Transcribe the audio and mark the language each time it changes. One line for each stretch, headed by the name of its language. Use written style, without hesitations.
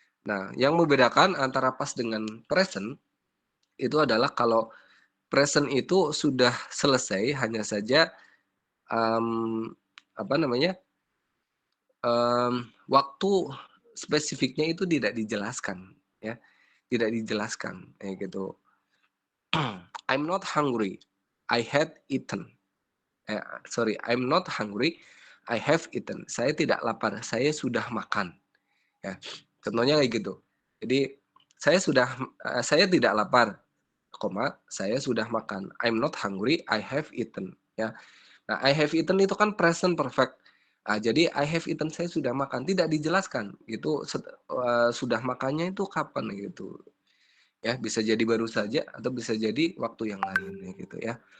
Indonesian: Nah, yang membedakan antara past dengan present itu adalah kalau present itu sudah selesai, hanya saja apa namanya waktu spesifiknya itu tidak dijelaskan, ya, tidak dijelaskan, kayak gitu.
English: I'm not hungry, I had eaten. Sorry, I'm not hungry, I have eaten.
Indonesian: Saya tidak lapar, saya sudah makan. Ya, contohnya kayak gitu. Jadi saya tidak lapar, koma, saya sudah makan.
English: I'm not hungry, I have eaten.
Indonesian: Ya, nah
English: I have eaten
Indonesian: itu kan
English: present perfect.
Indonesian: Nah, jadi
English: I have eaten
Indonesian: saya sudah makan, tidak dijelaskan gitu sudah makannya itu kapan gitu. Ya, bisa jadi baru saja atau bisa jadi waktu yang lain gitu ya.